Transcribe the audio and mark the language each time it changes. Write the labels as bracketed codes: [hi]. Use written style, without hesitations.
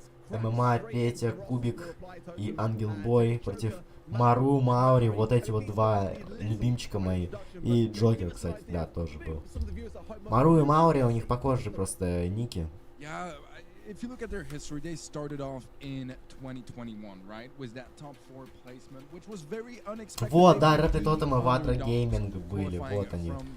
[ru] ММА, Петя, Кубик и Ангел Бой против Мару, Маури, вот эти вот два любимчика мои. И Джокер, кстати, да, тоже был. Мару и Маури, у них похожи просто ники. [en] If you look at their history, they started off in 2021, right? Was that top 4 placement, which was very unexpected. [ru] Вот, да, Рэп Тотем и Ватра Гейминг были, вот они.